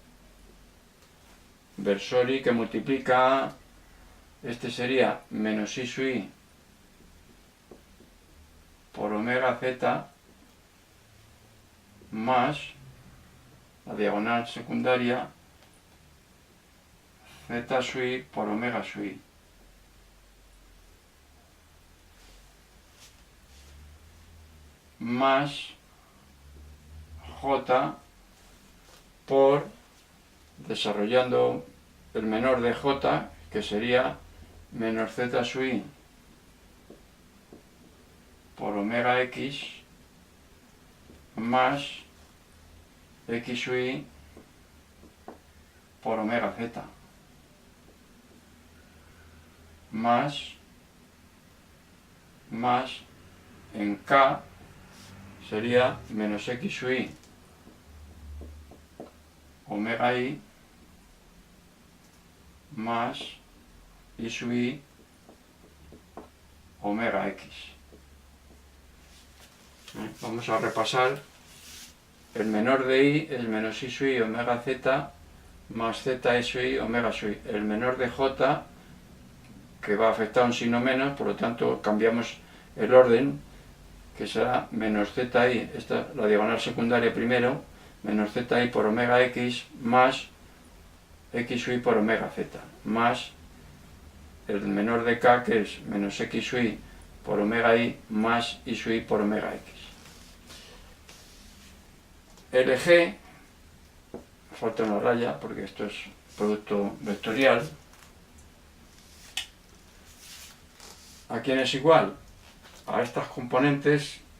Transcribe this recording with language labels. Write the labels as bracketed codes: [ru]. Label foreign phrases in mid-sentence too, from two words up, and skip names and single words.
[es] versor i que multiplica, este sería menos y sub i por omega z más la diagonal secundaria z sub i por omega sub i. Más j por, desarrollando el menor de j, que sería menos z sub i por omega x más x sub i por omega z, más en k sería menos x sub i omega i más i sub i omega x. Vamos a repasar. El menor de i es menos i sub i omega z más z i sub i omega sub i. El menor de j, que va a afectar un signo menos, por lo tanto cambiamos el orden, que será menos zi, esta la diagonal secundaria primero, menos zi por omega x más x sub i por omega z, más el menor de k, que es menos x sub i por omega i más i sub i por omega x. LG, falta una raya porque esto es producto vectorial. ¿A quién es igual? A estas componentes.